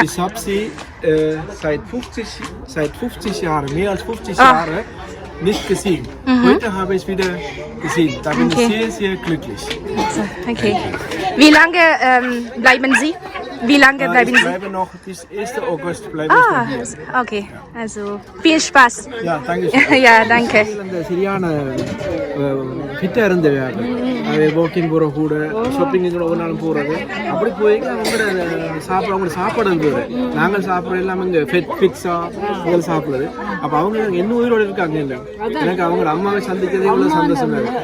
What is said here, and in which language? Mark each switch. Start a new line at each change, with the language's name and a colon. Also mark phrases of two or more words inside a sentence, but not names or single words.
German: Ich habe sie seit 50 Jahren, mehr als 50 Jahre nicht gesehen. Heute habe ich wieder gesehen. Da bin ich sehr, sehr glücklich. Okay. Wie lange bleiben Sie? Wie lange bleiben Sie? Ich bleibe noch bis 1. August bleibe ich dann hier. Okay. Also viel Spaß. Ja, danke schön. Ja, danke.
Tamil: சரியான ஃபிட்டா இருந்தது. அது வாக்கிங் போற கூட ஷாப்பிங் ஒவ்வொரு நாளும் போறது அப்படி போய் அவங்களோட சாப்பாடு இருந்தது. நாங்கள் சாப்பிட்ற எல்லாமே இங்கே ஃபிட்ஸா அவங்க சாப்பிடுறது. அப்போ அவங்க என்ன உயிரோடு இருக்காங்க. இல்லை எனக்கு அவங்களோட அம்மாவை சந்திக்கிறது இவ்வளோ சந்தோஷமா இருக்கு.